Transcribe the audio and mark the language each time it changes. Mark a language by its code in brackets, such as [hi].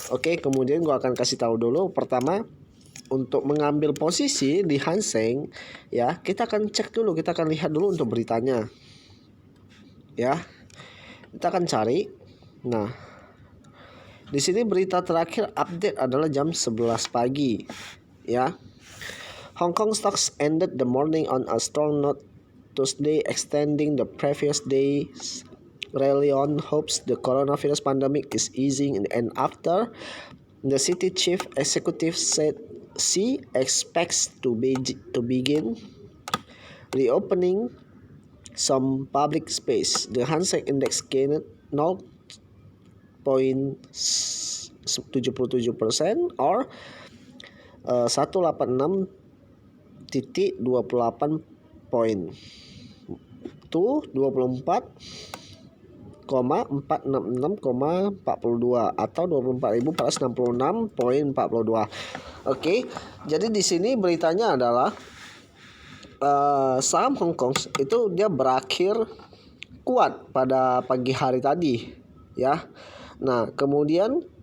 [id] Oke, kemudian gua akan kasih tahu dulu pertama untuk mengambil posisi di Hang Seng, ya. Kita akan cek dulu, kita akan lihat dulu untuk beritanya, ya. Kita akan cari. Nah, di sini berita terakhir update adalah jam 11 pagi. [en] Ya, Hong Kong stocks ended the morning on a strong note Tuesday, extending the previous day's rally on hopes the coronavirus pandemic is easing. And after the city chief executive said she expects to begin reopening some public space, the Hang Seng Index gained 0.77% or 186.28 poin to 24,466,42 atau 24.466,42. [id] Oke, jadi di sini beritanya adalah saham Hong Kong itu dia berakhir kuat pada pagi hari tadi, ya. Nah, kemudian